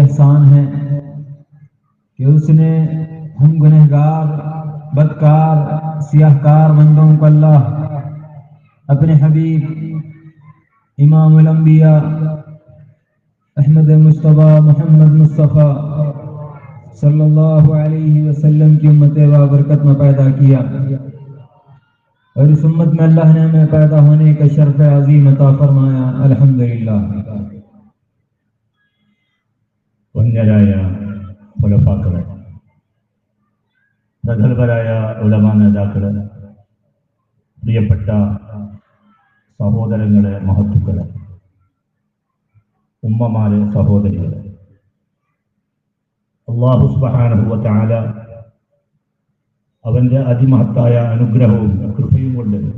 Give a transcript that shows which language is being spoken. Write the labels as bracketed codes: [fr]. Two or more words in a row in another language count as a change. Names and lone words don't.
[ur] احسان ہے کہ اس نے ہم گنہگار بدکار سیاہ کار بندوں کو اللہ اپنے حبیب [ar] امام الانبیاء [ur] احمد مصطفیٰ محمد مصطفیٰ [ar] صلی اللہ علیہ وسلم [ur] کی امت برکت میں پیدا کیا، اور اس امت میں اللہ نے ہمیں پیدا ہونے کا شرف عظیم عطا فرمایا. الحمدللہ. [ml] വന്യരായ ഖുലഫാക്കളെ, പ്രഗത്ഭരായ ഉലമാ നേതാക്കളെ, പ്രിയപ്പെട്ട സഹോദരങ്ങളെ, മഹത്തുക്കളെ, ഉമ്മമാരെ, സഹോദരികളെ, [ar] الله سبحانه و تعالى [ml] അവന്റെ അതിമഹത്തായ അനുഗ്രഹവും കൃപയും കൊണ്ട്